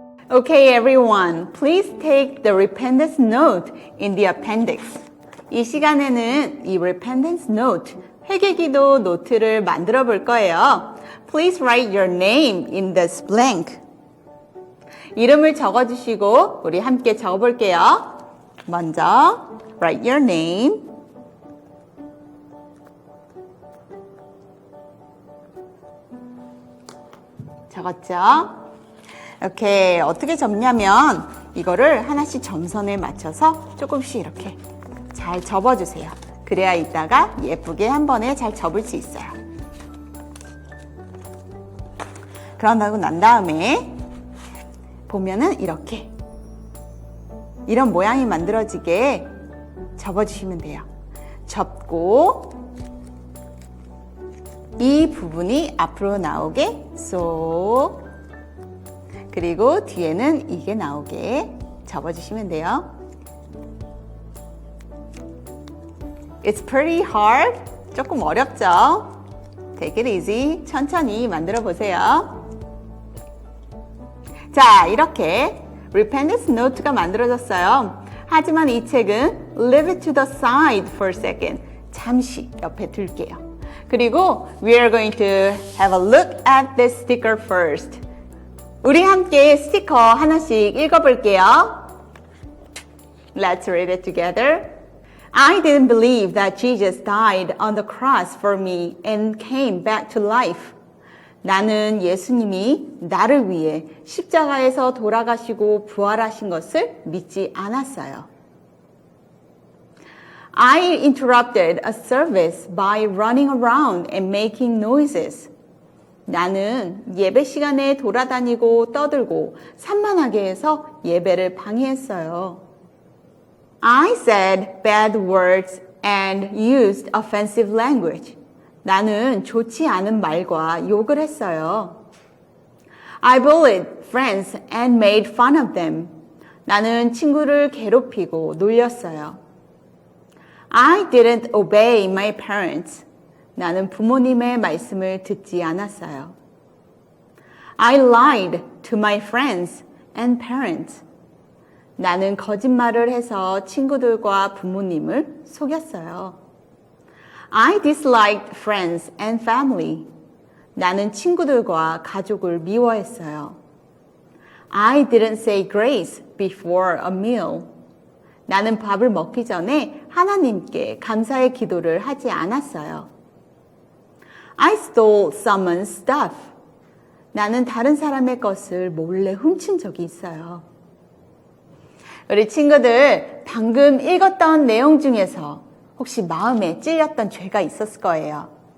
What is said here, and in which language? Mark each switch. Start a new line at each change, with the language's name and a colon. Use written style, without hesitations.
English: Okay, everyone, please take the repentance note in the appendix.
Korean: 이 시간에는 이 repentance note, 회개기도 노트를 만들어 볼 거예요.
English: Please write your name in this blank.
Korean: 이름을 적어주시고 우리 함께 적어볼게요. 먼저
English: write your name.
Korean: 적었죠? 이렇게 어떻게 접냐면 이거를 하나씩 점선에 맞춰서 조금씩 이렇게 잘 접어주세요. 그래야 이따가 예쁘게 한 번에 잘 접을 수 있어요. 그러고 난 다음에 보면은 이렇게 이런 모양이 만들어지게 접어주시면 돼요. 접고 이 부분이 앞으로 나오게 쏙 그리고 뒤에는 이게 나오게 접어주시면 돼요.
English: It's pretty hard.
Korean: 조금 어렵죠?
English: Take it easy.
Korean: 천천히 만들어 보세요. 자, 이렇게 repentance note가 만들어졌어요. 하지만 이 책은
English: leave it to the side for a second.
Korean: 잠시 옆에 둘게요. 그리고
English: we are going to have a look at this sticker first.
Korean: 우리 함께 스티커 하나씩 읽어볼게요.
English: Let's read it together. I didn't believe that Jesus died on the cross for me and came back to life.
Korean: 나는 예수님이 나를 위해 십자가에서 돌아가시고 부활하신 것을 믿지 않았어요.
English: I interrupted a service by running around and making noises.
Korean: 나는 예배 시간에 돌아다니고 떠들고 산만하게 해서 예배를 방해했어요.
English: I said bad words and used offensive language.
Korean: 나는 좋지 않은 말과 욕을 했어요.
English: I bullied friends and made fun of them.
Korean: 나는 친구를 괴롭히고 놀렸어요.
English: I didn't obey my parents.
Korean: 나는 부모님의 말씀을 듣지 않았어요.
English: I lied to my friends and parents.
Korean: 나는 거짓말을 해서 친구들과 부모님을 속였어요.
English: I disliked friends and family.
Korean: 나는 친구들과 가족을 미워했어요.
English: I didn't say grace before a meal.
Korean: 나는 밥을 먹기 전에 하나님께 감사의 기도를 하지 않았어요.
English: I stole someone's stuff.
Korean: 나는 다른 사람의 것을 몰래 훔친 적이 있어요. 우리 친구들 방금 읽었던 내용 중에서 혹시 마음에 찔렸던 죄가 있었을 거예요.